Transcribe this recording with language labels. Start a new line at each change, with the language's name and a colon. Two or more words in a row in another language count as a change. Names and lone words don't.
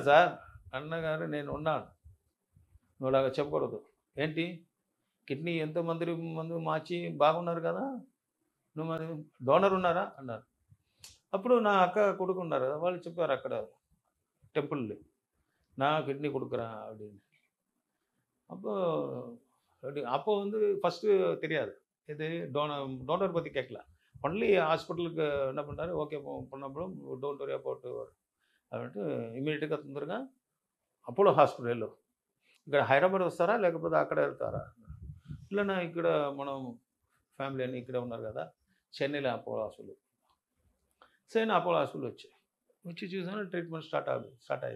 Telugu: సార్ అన్నగారు నేను ఉన్నాను, నువ్వు అలాగ చెప్పకూడదు. ఏంటి కిడ్నీ ఎంతోమంది మార్చి బాగున్నారు కదా, నువ్వు మరి డోనర్ ఉన్నారా అన్నారు. అప్పుడు నా అక్క కొడుకు ఉన్నారు కదా, వాళ్ళు చెప్పారు అక్కడ టెంపుల్లో, నా కిడ్నీ కొడుకురా அப்படின்னு.
Tamil: அப்போ வந்து ஃபஸ்ட்டு தெரியாது, இது டோனர் பற்றி கேட்கல, ஒன்லி ஹாஸ்பிட்டலுக்கு என்ன பண்ணுறாரு, ஓகே பண்ணப்பறம்
English: don't worry about
Telugu: అంటే ఇమీడియట్గా తొందరగా అపోలో హాస్పిటల్లో, ఇక్కడ హైదరాబాద్ వస్తారా లేకపోతే అక్కడ వెళ్తారా, ఇలా ఇక్కడ మనం ఫ్యామిలీ అని ఇక్కడ ఉన్నారు కదా, చెన్నైలో అపోలో హాస్పిటల్, సరే అపోలో హాస్పిటల్ వచ్చి చూసాను,
English: treatment start
Telugu: అయింది.